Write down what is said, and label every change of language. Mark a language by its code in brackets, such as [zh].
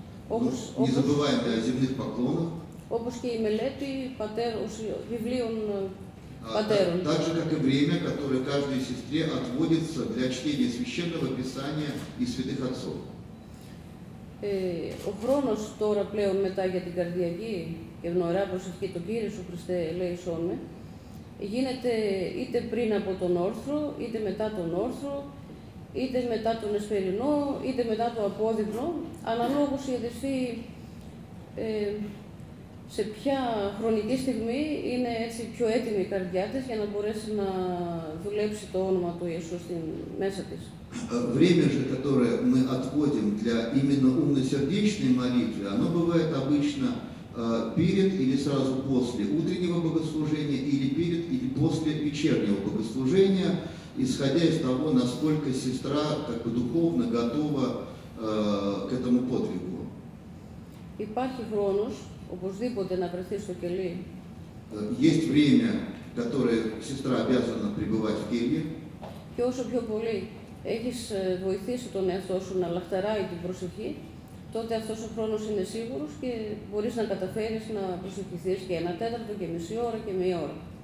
[ru] Не забываем о земных поклонах. [el] Όπως και η μελέτη βιβλίων πατέρων. [ru] Так же, как и время, которое каждой сестре отводится для чтения Священного Писания и святых отцов. [el] Ο χρόνος τώρα πλέον μετά για την καρδιακή και ευνοερά προσευχή, το Κύριε Σου Χριστέ ελέησόν με, γίνεται είτε πριν από τον όρθρο, είτε μετά τον όρθρο, είτε μετά τον εσπερινό, είτε μετά το απόδειπνο, αναλόγως η αδερφή σε ποια χρονική στιγμή είναι έτσι πιο έτοιμη η καρδιά της για να μπορέσει να δουλέψει το όνομα του Ιησού μέσα της. [ru] Время же, которое мы отводим для именно умно-сердечной молитвы, оно бывает обычно перед или сразу после утреннего богослужения, или перед или после вечернего богослужения, исходя из того, насколько сестра как бы духовно готова к этому подвигу. [el] Υπάρχει χρόνος οπωσδήποτε να βρεθεί στο κελί. [ru] Есть время, которое сестра обязана пребывать в келье. [el] Και όσο πιο πολύ έχεις βοηθήσει τον εαυτό σου να λαχταράει την προσευχή, τότε αυτός ο χρόνος είναι σίγουρος και μπορείς να καταφέρεις να προσευχηθείς και 1/4 και μισή ώρα και 1 ώρα.